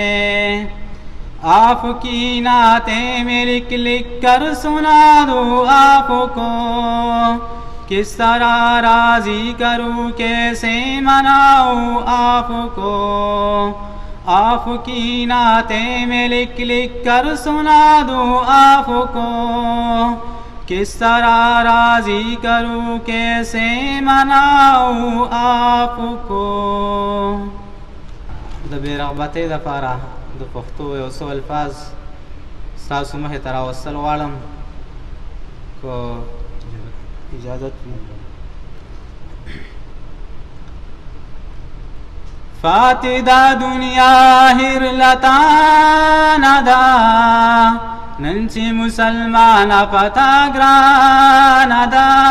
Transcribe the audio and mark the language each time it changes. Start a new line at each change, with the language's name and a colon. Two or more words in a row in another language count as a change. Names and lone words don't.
Urdu: آپ کی نعتیں میں لکھ لکھ کر سنا دوں آپ کو، کس طرح راضی کروں کیسے مناؤں آپ کو. آپ کی نعتیں میں لکھ لکھ کر سنا دوں آپ کو، کس طرح راضی کروں کیسے مناؤں آپ کو.
Pashto: د بې رغبتۍ دپاره د پښتو یو څو الفاظ ستاسو مخې ته راوستل غواړم که اجازت وي. فاتې دا دنیا هرلتانه ده، نن چې مسلمانه پتا ګرانه ده.